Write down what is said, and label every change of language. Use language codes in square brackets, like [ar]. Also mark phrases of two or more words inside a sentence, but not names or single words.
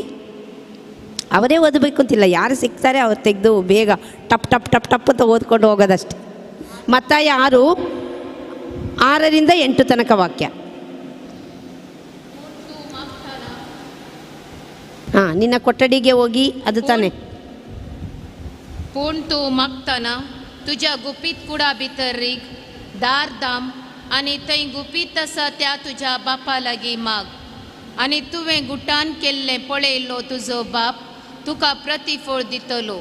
[kn] ಅವರೇ ಓದಬೇಕು ಅಂತಿಲ್ಲ, ಯಾರು ಸಿಗ್ತಾರೆ ಅವ್ರು ತೆಗೆದು ಬೇಗ ಟಪ್ ಟಪ್ ಟಪ್ ಟಪ್ ಅಂತ ಓದ್ಕೊಂಡು ಹೋಗೋದಷ್ಟೆ. ಮತ್ತಾಯ 6ರಿಂದ 8 ತನಕ ವಾಕ್ಯ. ಹಾಂ, ನಿನ್ನ ಕೊಠಡಿಗೆ ಹೋಗಿ, ಅದು ತಾನೆ. [kok] पूण तूं मागतना तुज्या गुपीत कुडा भितर रीग, दार दाम आनी थंय गुपीत आसा त्या तुज्या बापा लागीं माग. आनी तुवें गुटान केल्लें पळयल्लो तुजो बाप तुका प्रतिफळ दितलो.